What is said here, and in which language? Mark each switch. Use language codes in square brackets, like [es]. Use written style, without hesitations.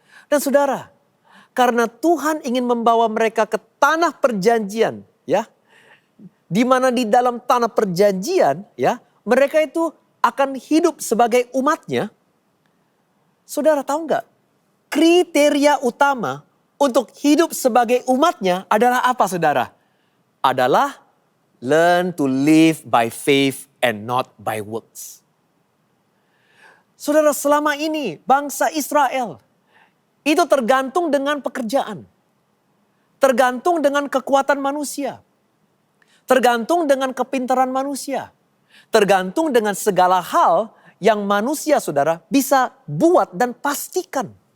[id] Dan saudara, karena Tuhan ingin membawa mereka ke tanah perjanjian, ya, di mana di dalam tanah perjanjian, ya, mereka itu akan hidup sebagai umatnya. Saudara tahu nggak? Kriteria utama untuk hidup sebagai umatnya adalah apa saudara? Adalah [en] learn to live by faith and not by works. [id] Saudara, selama ini bangsa Israel itu tergantung dengan pekerjaan. Tergantung dengan kekuatan manusia. Tergantung dengan kepintaran manusia. Tergantung dengan segala hal yang manusia saudara bisa buat dan pastikan.